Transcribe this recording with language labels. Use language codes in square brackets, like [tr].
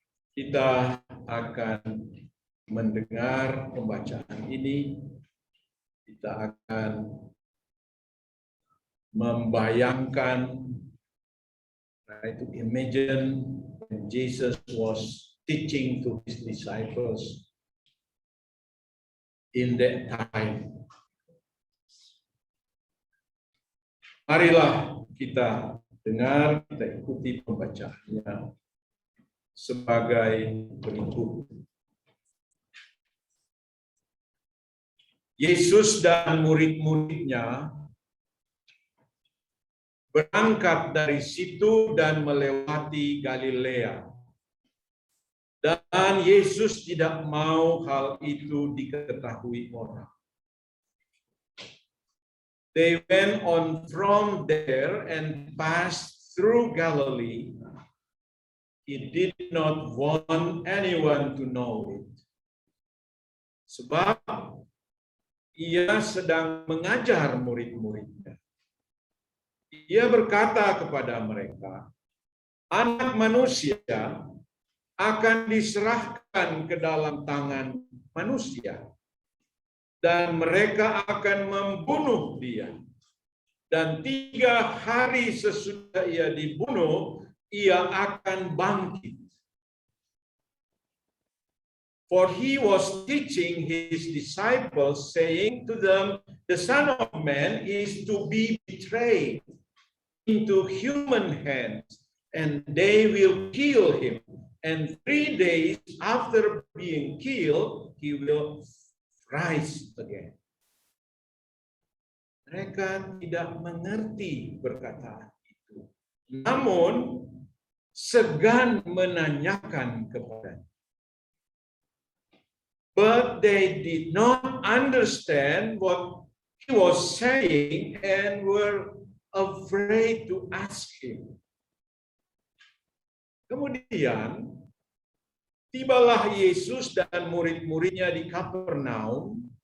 [id] Kita akan mendengar pembacaan ini, kita akan membayangkan, [en] to imagine when Jesus was teaching to his disciples in that time. [id] Marilah kita dengar, kita ikuti pembacaannya sebagai berikut. Yesus dan murid-muridnya berangkat dari situ dan melewati Galilea. Dan Yesus tidak mau hal itu diketahui orang. [en] They went on from there and passed through Galilee. He did not want anyone to know it. [id] Sebab ia sedang mengajar murid-muridnya. Ia berkata kepada mereka, Anak Manusia akan diserahkan ke dalam tangan manusia, dan mereka akan membunuh dia. Dan 3 hari sesudah ia dibunuh, ia akan bangkit. [en] For he was teaching his disciples, saying to them, the Son of Man is to be betrayed into human hands, and they will kill him. And 3 days after being killed, he will rise again. [id] Mereka tidak mengerti perkataan itu. Namun, segan menanyakan kepadanya. [en] But they did not understand what he was saying and were afraid to ask him. [id] Kemudian, tibalah Yesus dan murid-muridnya di Kapernaum.